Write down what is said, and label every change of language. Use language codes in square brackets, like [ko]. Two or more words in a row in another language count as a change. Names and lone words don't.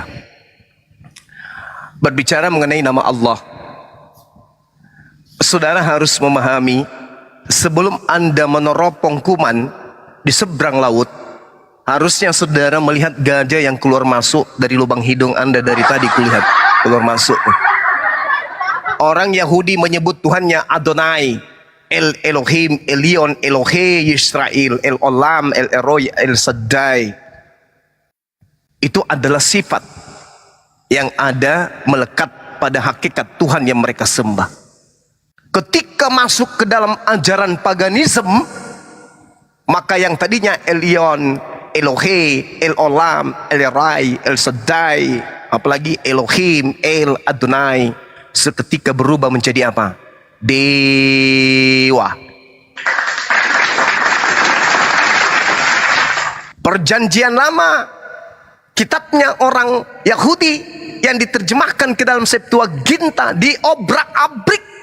[id] Berbicara mengenai nama Allah, saudara harus memahami sebelum Anda meneropong kuman di seberang laut, harusnya saudara melihat gajah yang keluar masuk dari lubang hidung Anda dari tadi kulihat keluar masuk. Orang Yahudi menyebut Tuhannya Adonai, El Elohim, Elion, Elohe, Yisrael, El Olam, El Eroy, El Shaddai. Itu adalah sifat yang ada melekat pada hakikat Tuhan yang mereka sembah. Ketika masuk ke dalam ajaran paganisme, maka yang tadinya Elion, Elohe, El Olam, El Erai, El Shaddai, apalagi Elohim, El Adonai, seketika berubah menjadi apa? Dewa. Perjanjian lama, kitabnya orang Yahudi yang diterjemahkan ke dalam Septuaginta diobrak-abrik.